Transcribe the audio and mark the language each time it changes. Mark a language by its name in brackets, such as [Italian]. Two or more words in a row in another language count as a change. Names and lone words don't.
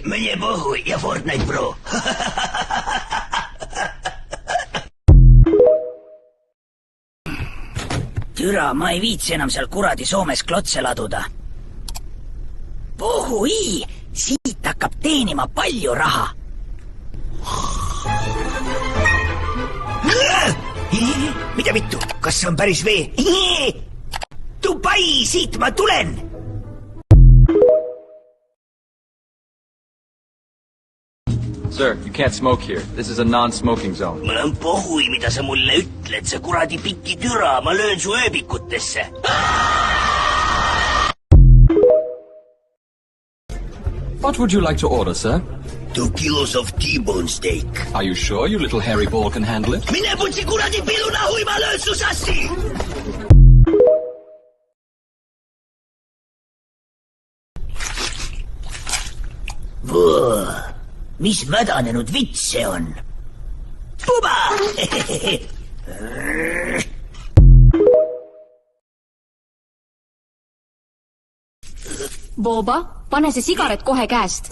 [Russian] мне похуй [Estonian] ja Fortnite, bro. Türa, ma ei viitsi enam seal kuradi Soomes klotse laduda. Pohhui, siit hakkab teenima palju raha. Mida vittu? Kas see on päris vee? Dubai, siit ma tulen! [English] Sir, you can't smoke here. This is a non-smoking zone. [Estonian] Mul on pohhui, mida sa mulle ütled. See kuradi pikki türa, ma löön su ööbikutesse. [English] What would you like to order, sir? 2 kilos of T-bone steak. Are you sure your little hairy ball can handle it? [Estonian] Mine putsi kuradi piluna hui, ma löön su sassi! Mis mädanenud vits see on? Puba! Boba, pane see sigaret kohe käest.